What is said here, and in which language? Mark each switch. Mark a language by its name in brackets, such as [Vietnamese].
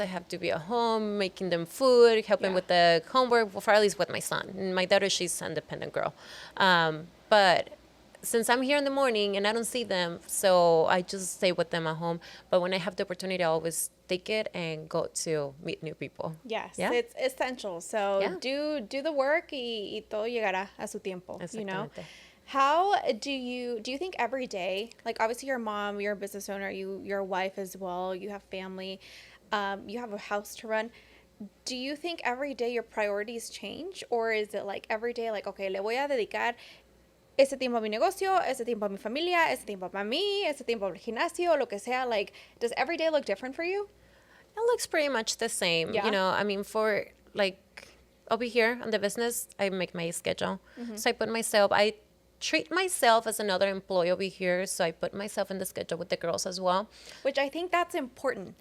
[English] I have to be at home making them food, helping Yeah. with the homework, for at least with my son. And my daughter, she's an independent girl. But since I'm here in the morning and I don't see them, so I just stay with them at home. But when I have the opportunity, I always take it and go to meet new people. Yes. Yeah. It's essential. So Yeah. do the work [Spanish] y todo llegará a su tiempo, [English] you know? [Spanish] Exactamente. [English] How do you think every day, like obviously you're a mom, you're a business owner, you're a wife as well, you have family, you have a house to run. Do you think every day your priorities change, or is it like every day like, okay, [Spanish] le voy a dedicar ese tiempo a mi negocio, ese tiempo a mi familia, ese tiempo para mí, ese tiempo al gimnasio, lo que sea? [English] Like, does every day look different for you? It looks pretty much the same. Yeah. You know, I mean, for like over here on the business, I make my schedule. So I treat myself as another employee over here. So I put myself in the schedule with the girls as well. Which I think that's important.